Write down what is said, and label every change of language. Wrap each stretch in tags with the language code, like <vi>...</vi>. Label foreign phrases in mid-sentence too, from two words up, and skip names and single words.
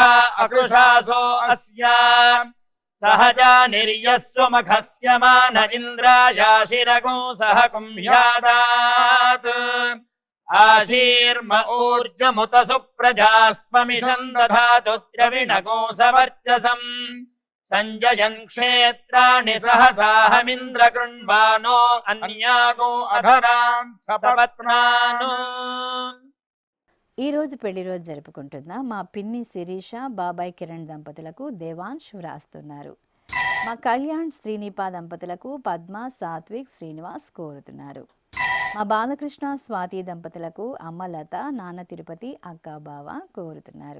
<sa>अकृशासो अस्या सहजा निर्यस्वमघस्य मान इन्द्रायाशिरगो सह कुम्ह्यादात् आशीर्म ऊर्जमुत सुप्रजास्त्वमिषम् दधातु द्रविणगो सवर्चसम् संजयन् क्षेत्राणि सहसाहमिन्द्र कृण्वानो अन्यागो अधरान् सपत्नानो।</sa> <te>ఈ రోజు పెళ్లి రోజు జరుపుకుంటున్న మా పిన్ని శిరీష బాబాయ్ కిరణ్ దంపతులకు దేవాంశ్ వ్రాస్తున్నారు. మా కళ్యాణ్ శ్రీనిపా దంపతులకు పద్మ సాత్విక్ శ్రీనివాస్ కోరుతున్నారు. మా బాలకృష్ణ స్వాతి దంపతులకు అమ్మ లత నాన్న తిరుపతి అక్క బావ కోరుతున్నారు.</te>